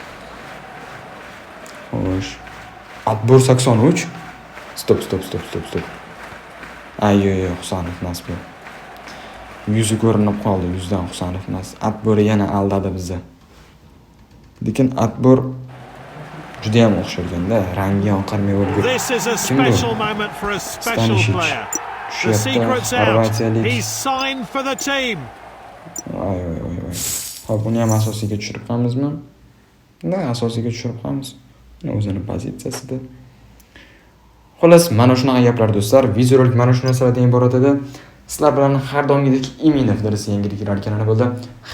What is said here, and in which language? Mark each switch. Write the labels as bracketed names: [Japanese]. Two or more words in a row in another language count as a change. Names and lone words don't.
[Uzbek] Xo'sh. Atbor 83. Stop. Yo'q, Husanov emas bu. Yuzi ko'rinib qoldi, yuzdan Husanov emas. Atbor yana aldadi bizni. Lekin Atbor juda ham o'xshagan-da, rangi oqarmay o'lgur. [English] This is a special moment for a special player. The secret's out. He's signed for the team. [Uzbek] Voy. Hop, buni ham asosiyga tushirib qo'ymizmi? Asosiyga tushirib qo'yamiz. O'zini pozitsiyasida. Xullas, mana shunaqa gaplar do'stlar. Videorolik mana shu narsalardan iborat edi. Sizlar bilan har doimgidek Iminov darsi yangiliklar kanali bo'ldi.